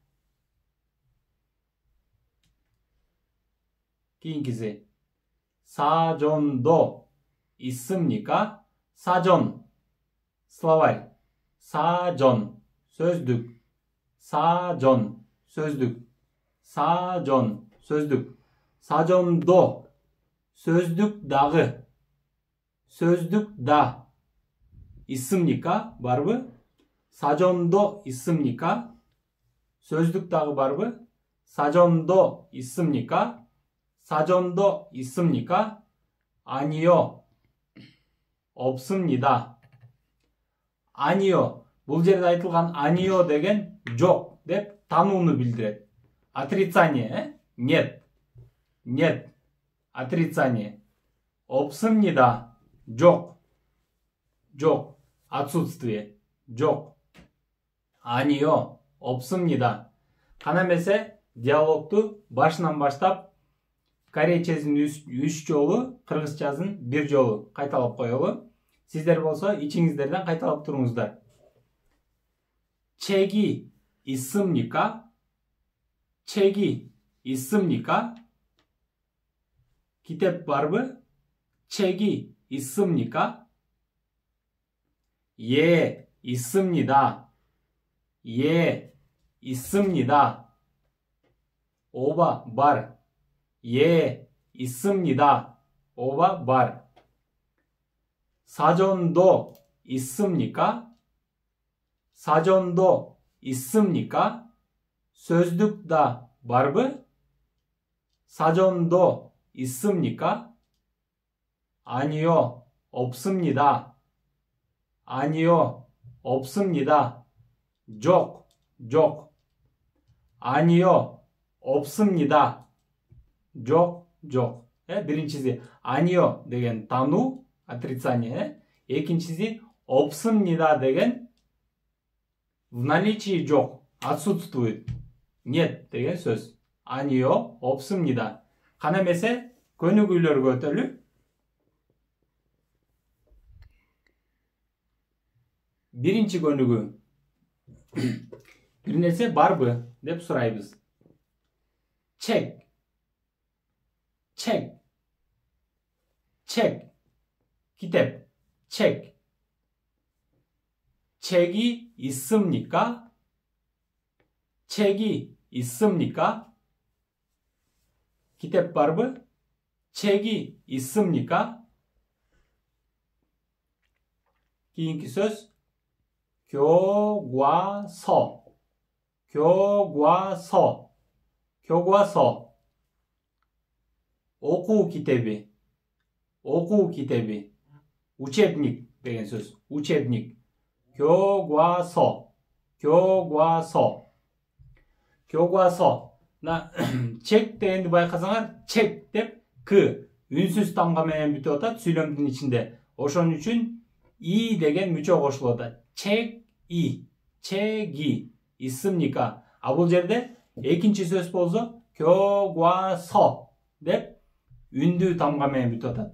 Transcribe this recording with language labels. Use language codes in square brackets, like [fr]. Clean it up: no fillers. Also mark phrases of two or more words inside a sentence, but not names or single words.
[ky] кийинкиси. [ko] 사전도 있습니까? 사전. словарь. 사전. сөздүк. 사전. сөздүк. 사전. сөздүк. 사전도. [ky] сөздүк дагы. сөздүк да. [ko] 있습니까? барбы? 사전도 있습니까? [ky] сөздүк дагы барбы? [ko] 사전도 있습니까? 사전도 있습니까? 아니요. 없습니다. 아니요. [ky] Бул жерде айтылган 아니요 деген жок деп танууну билдирет. [ru] Отрицание, нет. Нет. Отрицание. [ko] 없습니다. [ky] жок. жок. отсутствие. жок. [ko] 아니요. 없습니다. [ky] Кана эмесе диалогду башынан баштап корейчесин 3 жолу, кыргызчасын 1 жолу кайталап коелу. Сиздер болсо ичиңиздерден кайталап туруңуздар. [ko] 책이 있습니까? 책이 있습니까? [ky] китеп барбы? [ko] 책이 있습니까? 예, 있습니다. 예, 있습니다. [ky] ооба бар. [ko] 예, 있습니다. [ky] ооба бар. [ko] 사전도 있습니까? 사전도 있습니까? [ky] сөздүк да барбы? [ko] 사전도 있습니까? 아니요, 없습니다. 아니요, 없습니다. [ky] жок, жок. [ko] 아니요, 없습니다. [ky] жок, жок. Биринчиси 아니요 деген тануу, отрицание. Экинчиси 없습니다 деген [ru] в наличии [ky] жок, отсутствует. Нет деген сөз. [ko] 아니요, 없습니다. [ky] Кана эмесе көнүгүүлөргө өтөлү. Биринчи көнүгүү. Бир нерсе барбы деп сурайбыз. Чек. [ko] 책, 책, 기텝, 책. 책이 있습니까? 책이 있습니까? [ky] китеп барбы? [ko] 책이 있습니까? [ky] кийинки сөз [ko] 교과서, 교과서, 교과서. [ky] окуу китеби, окуу китеби. учебник деген сөз. учебник. [ko] 교과서, 교과서. 교과서. [ky] Çek degенди байкасаңар, çek деп к үнсүз тамга менен бүтүп атат сүйлөмдүн ичинде. Ошон үчүн и деген мүчө кошулуп атат. Чек и, чеги, исымника. А бул жерде экинчи сөз болсо 교과서 деп үндүү тамга менен бүтүп атат.